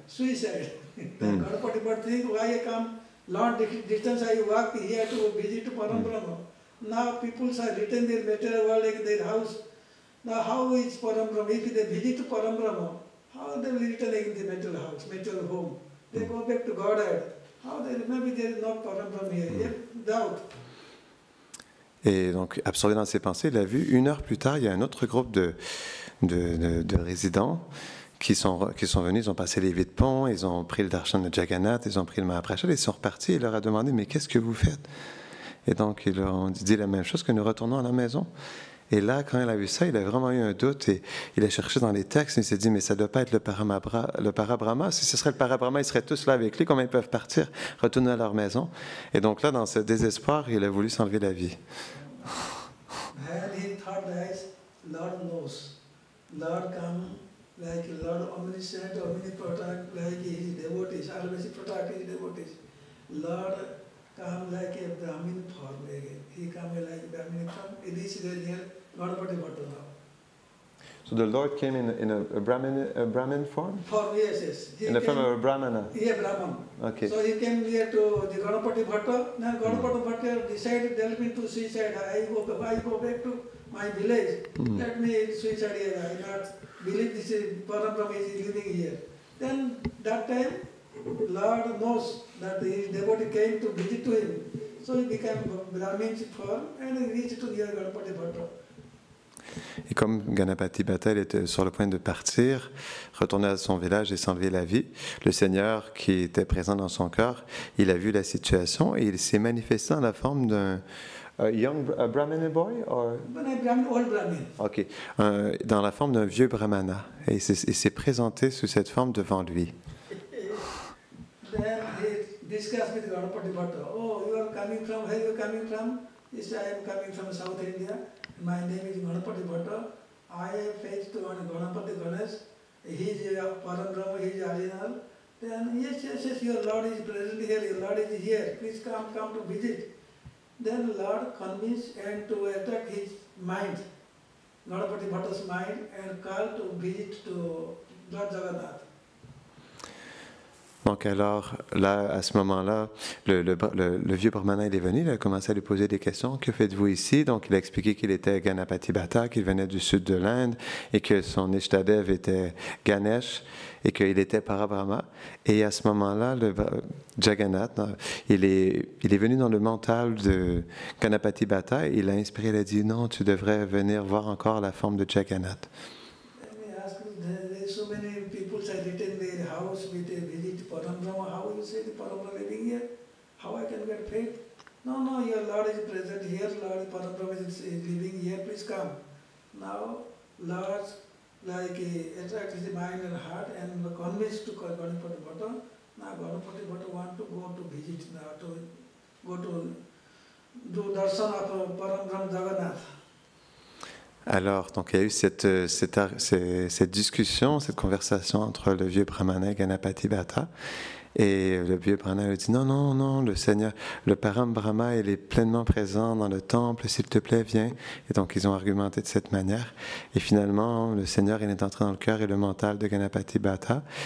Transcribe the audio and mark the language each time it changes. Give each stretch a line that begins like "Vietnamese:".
English: Suicide. Then Ganapati Bhatta think, why I come long distance I walk here to visit Parambrahma. Now people are written their material world like their house. Now how is Parambrahma? If they visit Parambrahma, how they will return in the material house, material home? They go back to Godhead. How they maybe there is no Parambrahma here. Doubt.
French: Et donc, absorbé dans ses pensées, il a vu, 1 heure plus tard, il y a un autre groupe de résidents qui sont venus, ils ont passé les 8 ponts, ils ont pris le darshan de Jagannath, ils ont pris le Mahaprasad, ils sont repartis, il leur a demandé, mais qu'est-ce que vous faites? Et donc, ils leur ont dit la même chose, que nous retournons à la maison. Et là, quand il a vu ça, il a vraiment eu un doute et il a cherché dans les textes et il s'est dit, mais ça ne doit pas être le Parabrahma. Si ce serait le Parabrahma, ils seraient tous là avec lui. Comment ils peuvent partir, retourner à leur maison? Et donc là, dans ce désespoir, il a voulu s'enlever la vie.
English: And he thought that Lord knows. Lord come like Lord omniscient, omnipotent, like his devotees, always protect his devotees. Lord come like a Brahmin form again. He come like Brahmin form. This is near Ganapati Bhatta now. So the Lord came in a Brahmin form? Form, yes. He in the form of a Brahmana? Yeah, Brahman. Okay. So he came here to the Ganapati Bhatta. Now Ganapati Bhatta decided delve into suicide. I go back to my village. Let me suicide here. I not believe this is Parabrahma is living here. Then that time, Lord knows that his devotee came to visit to him. So he became Brahmin form and he reached to near Ganapati Bhatta.
French: Et comme Ganapati Bhatta était sur le point de partir, retourner à son village et s'enlever la vie, le Seigneur qui était présent dans son cœur, il a vu la situation et il s'est manifesté dans la forme d'un Brahmin
English: boy or? Old Brahmin.
French: Ok, dans la forme d'un vieux Brahmana et il s'est présenté sous cette forme devant lui.
English: Then he discussed with Ganapati Bhatta. Oh, you are coming from, where you are coming from? He said, I am coming from South India. My name is Ganapati Bhatta. I have faced one Ganapati Ganesh. He is Parambrahma, he is original. Then, yes, your Lord is present here, your Lord is here. Please come to visit. Then Lord convinced and to attack his mind, Ganapati Bhatta's mind, and called to visit to Lord Jagannath.
French: Donc alors, là, à ce moment-là, le vieux Brahmana, il est venu, il a commencé à lui poser des questions. Que faites-vous ici? Donc il a expliqué qu'il était Ganapati Bhatta, qu'il venait du sud de l'Inde, et que son Ishtadev était Ganesh, et qu'il était Parabrahma. Et à ce moment-là, le Jagannath, il est venu dans le mental de Ganapati Bhatta, et il l'a inspiré, il a dit, non, tu devrais venir voir encore la forme de Jagannath.
English: So many people have written their house with a visit Parambrahma. How you say the Parambrahma living here? How I can get faith? No, your Lord is present here. Lord Parambrahma is living here. Please come. Now, Lord, like attract his mind and heart and convinced to Ganapati Bhatta. Now Ganapati Bhatta want to go to visit now, to go to do darshan of Parambrahma Jagannath.
French: Alors, donc il y a eu cette discussion, cette conversation entre le vieux brahmana et Ganapati Bhatta. Et le vieux brahmana lui dit non, non, non, le Seigneur, le Param Brahma, il est pleinement présent dans le temple, s'il te plaît, viens. Et donc ils ont argumenté de cette manière. Et finalement, le Seigneur, il est entré dans le cœur et le mental de Ganapati Bhatta.